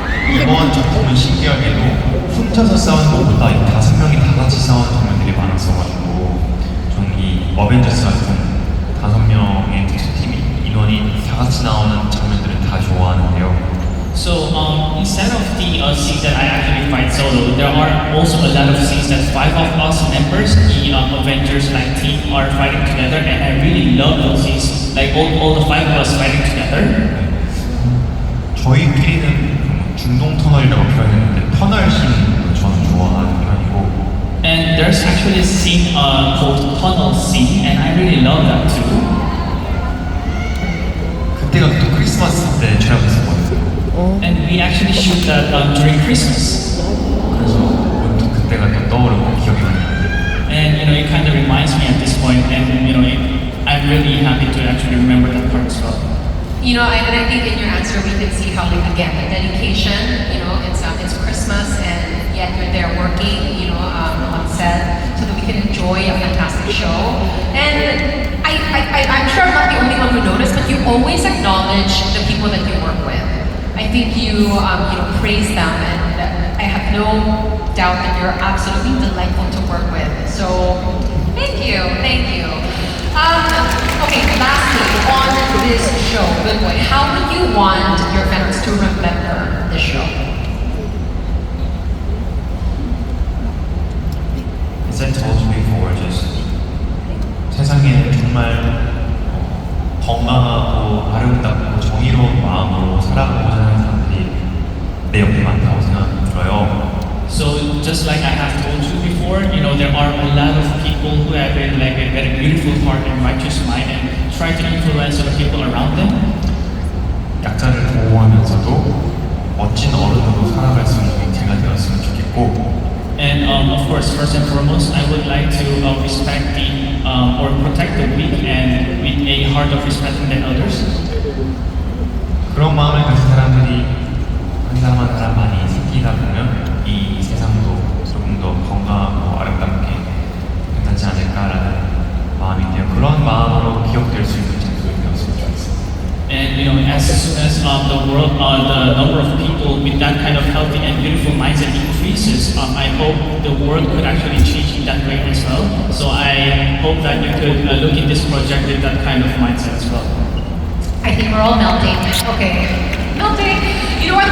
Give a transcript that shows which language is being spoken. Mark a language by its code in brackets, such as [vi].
[ko] 이번 작품은 신기하게도 혼자서 싸우는 것보다 이 5명이 다 같이 싸우는 장면들이 많았어가지고 저는 이 어벤져스 같은 5명의 특수팀 인원이 다 같이 나오는 장면들은 다 좋아하는데요. [en] So instead of the scenes that I actually fight solo, there are also a lot of scenes that 5 of us members, the Avengers like team, are fighting together, and I really love those scenes. Like all the 5 of us fighting together. [ko] 저희끼리는 중동 터널이라고 표현했는데 터널 씬을 저는 좋아하는 편이고. [en] And there's actually a scene called Tunnel Scene, and I really love that too. [ko] 그때가 또 크리스마스 때 촬영했었거든요. [en] And we actually shoot that during Christmas. [ko] 그래서 문득 그때가 또 떠오르고 기억이 많이 나요. [en] And it kind of reminds me at this point, and I'm really happy to actually remember that part as well. And I think in your answer we can see how, like, again, the dedication. It's Christmas, and yet you're there working, on set, so that we can enjoy a fantastic show. And I'm sure I'm not the only one who noticed, but you always acknowledge the people that you work with. I think you, praise them, and I have no doubt that you're absolutely delightful to work with. So, thank you. Okay, lastly, on this show, Good Boy, how would you want your fans to remember the show? As I told you before, just [ko] 세상에는 정말 건강하고 아름답고 정의로운 마음으로 살아가고자 하는 사람들이 내 옆에 많다고 생각이 들어요. [en] So just like I have told you before, there are a lot of people who have been like a very beautiful heart and righteous mind and try to influence other people around them. [ko] 약자를 보호하면서도 멋진 어른으로 살아갈 수 있는 제가 되었으면 좋겠고. [en] And of course, first and foremost, I would like to respect or protect the weak and with a heart of respecting the others. [ko] 그런 마음을 가진 사람들이 한 사람 한 사람 많이 생기다 보면 이 세상도 조금 더 건강하고 아름답게 괜찮지 않을까라는 마음인데요. 그런 마음으로 기억될 수 있는 작품이 되었으면 좋겠습니다. [en] And as soon as the world, the number of people with that kind of healthy and beautiful mindset increases, I hope the world could actually change in that way as well. So I hope that you could look at this project with that kind of mindset as well. I think we're all melting. Okay. Melting. You know what?